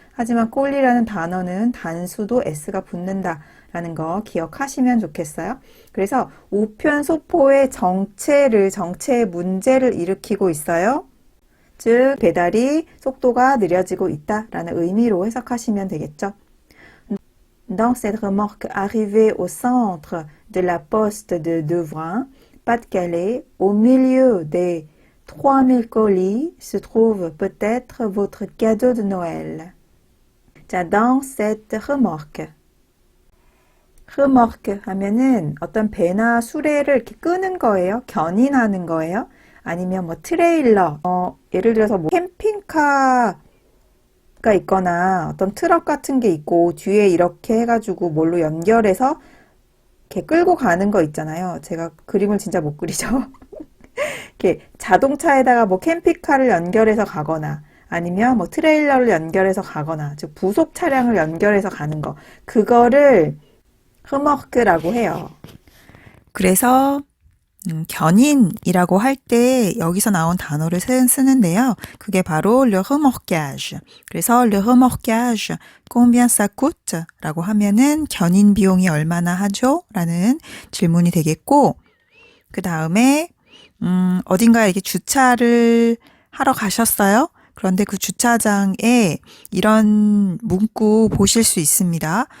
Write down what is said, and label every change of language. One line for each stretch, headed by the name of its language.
Korean: 하지만 꼴리라는 단어는 단수도 s가 붙는다라는 거 기억하시면 좋겠어요. 그래서 우편 소포의 정체의 문제를 일으키고 있어요. 즉 배달이 속도가 느려지고 있다라는 의미로 해석하시면 되겠죠.
French: Dans cette remorque arrivée au centre de la poste de Devrain, Pas-de-Calais, au milieu des 3000 colis, se trouve peut-être votre cadeau de Noël. 자, dans cette remorque.
Korean: remorque 하면은 어떤 배나 수레를 이렇게 끄는 거예요. 견인하는 거예요. 아니면 뭐 트레일러, 예를 들어서 뭐 캠핑카가 있거나 어떤 트럭 같은 게 있고 뒤에 이렇게 해가지고 뭘로 연결해서 이렇게 끌고 가는 거 있잖아요. 제가 그림을 진짜 못 그리죠. 이렇게 자동차에다가 뭐 캠핑카를 연결해서 가거나 아니면 뭐 트레일러를 연결해서 가거나, 즉 부속 차량을 연결해서 가는 거, 그거를 르머크라고 해요. 그래서 견인이라고 할 때 여기서 나온 단어를 쓰는데요. 그게 바로
French: le remorquage. 그래서 le remorquage, combien ça coûte?
Korean: 라고 하면은 견인 비용이 얼마나 하죠? 라는 질문이 되겠고, 그 다음에 어딘가에 이렇게 주차를 하러 가셨어요? 그런데 그 주차장에 이런 문구 보실 수 있습니다.